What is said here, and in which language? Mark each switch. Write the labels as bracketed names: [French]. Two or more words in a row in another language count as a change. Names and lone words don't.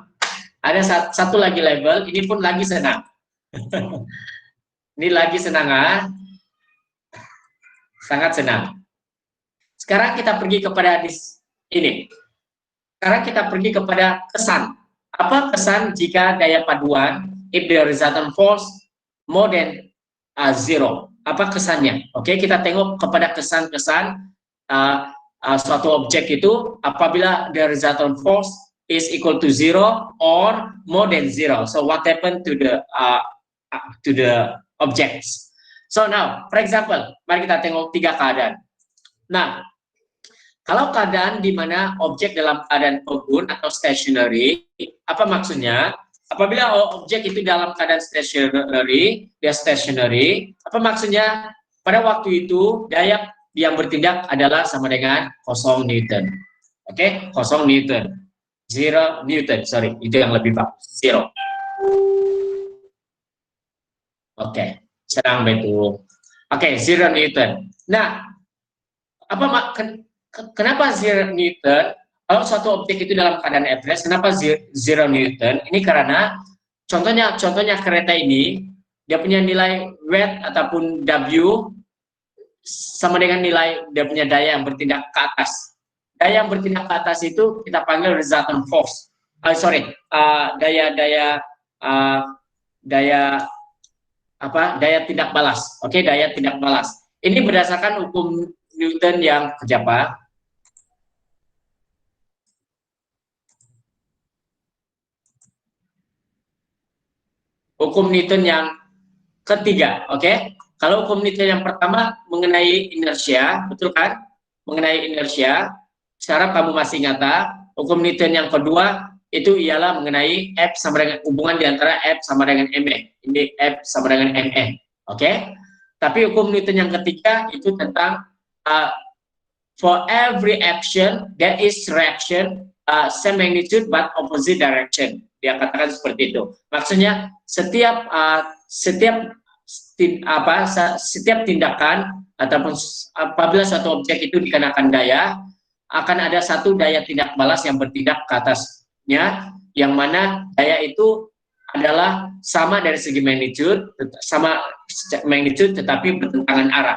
[Malay] Ada satu lagi level, ini pun lagi senang. Ini lagi senang sangat senang. Sekarang kita pergi kepada ini. Sekarang kita pergi kepada kesan. Apa kesan jika daya paduan [English] if the resultant force more than zero. [Malay] Apa kesannya? Oke, kita tengok kepada kesan-kesan suatu objek itu apabila [English] the resultant force is equal to zero or more than zero. So what happened to the objects? So now, for example, [Malay] mari kita tengok 3 keadaan. Nah, kalau keadaan di mana objek dalam keadaan pegun atau stationary, apa maksudnya? Apabila objek itu dalam keadaan stationary, dia stationary, apa maksudnya? Pada waktu itu, daya yang bertindak adalah sama dengan 0 Newton. Oke, 0 Newton. 0 Newton, sorry, itu yang lebih bagus, 0. Oke, senang betul. Oke, 0 Newton. Nah, kenapa 0 Newton? Kalau suatu objek itu dalam keadaan [English] at rest, [Malay] kenapa 0 Newton? Ini karena contohnya kereta ini, dia punya nilai weight ataupun W sama dengan nilai dia punya daya yang bertindak ke atas. Daya yang bertindak ke atas itu kita panggil [English] resultant force. [Malay] Daya tindak balas. Oke, daya tindak balas. Ini berdasarkan hukum Newton yang keberapa? Hukum Newton yang ketiga, oke? Kalau hukum Newton yang pertama mengenai inersia, betul kan? Mengenai inersia, sekarang kamu masih ingat, hukum Newton yang kedua itu ialah mengenai F sama dengan hubungan di antara F sama dengan ME. Ini F sama dengan ME, oke? Tapi hukum Newton yang ketiga itu tentang [English] for every action there is reaction same magnitude but opposite direction. [Malay] Dia katakan seperti itu. Maksudnya setiap tindakan ataupun apabila suatu objek itu dikenakan daya, akan ada satu daya tindak balas yang bertindak ke atasnya, yang mana daya itu adalah sama dari segi magnitude, tetapi bertentangan arah.